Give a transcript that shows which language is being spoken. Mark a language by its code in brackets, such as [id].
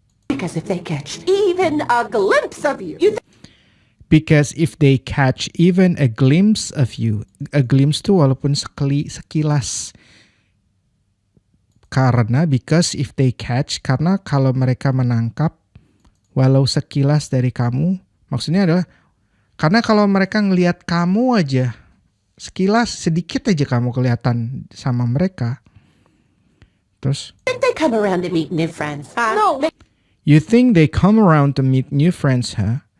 [en] Because if they catch even a glimpse of you, Because if they catch even a glimpse of you. [id] A glimpse tuh walaupun sekilas. [en] Because if they catch, [id] karena kalau mereka menangkap walau sekilas dari kamu, maksudnya adalah karena kalau mereka ngelihat kamu aja, sekilas sedikit aja kamu kelihatan sama mereka. Terus [en] think they come around to meet new friends. No. You think they come around to meet new friends, huh?